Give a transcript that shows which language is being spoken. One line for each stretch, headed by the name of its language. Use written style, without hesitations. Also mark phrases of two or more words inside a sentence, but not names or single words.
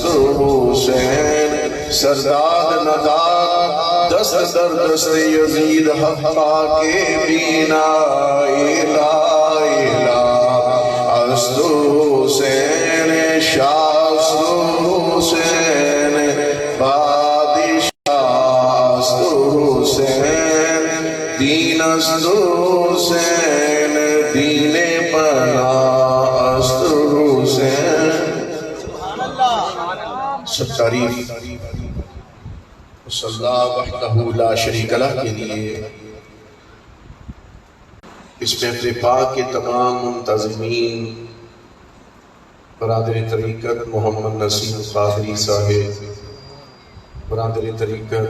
Persian: حسین سرداد نداد دست در دست یزید حق پاکے بینا لا الہ است حسین شاہ است حسین بادشاہ است حسین دین است حسین دین پناہ است حسین
Urdu: سب تعریف
Arabic: صلی اللہ وحدہ لا شریک لہ
Urdu: کے لیے اس محفل پاک کے تمام منتظمین برادر طریقت محمد نسیم قادری صاحب برادر طریقت